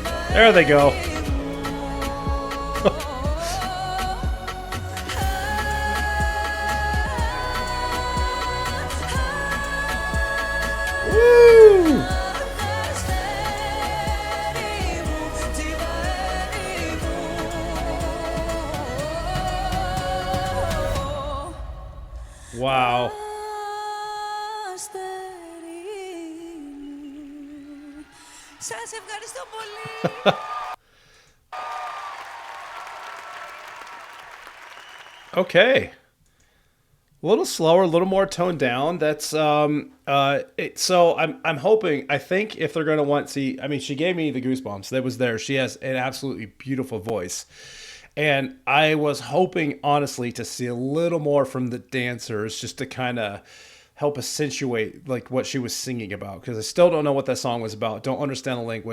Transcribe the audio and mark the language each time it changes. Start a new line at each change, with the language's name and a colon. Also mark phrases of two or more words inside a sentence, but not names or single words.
English: There they go. Woo! Wow.
Greek: Σας ευχαριστώ πολύ.
English: Okay. A little slower, a little more toned down. That's so I'm hoping, I think if they're gonna want, see, I mean, she gave me the goosebumps. That was there. She has an absolutely beautiful voice. And I was hoping, honestly, to see a little more from the dancers just to kind of help accentuate like what she was singing about, because I still don't know what that song was about. Don't understand the language.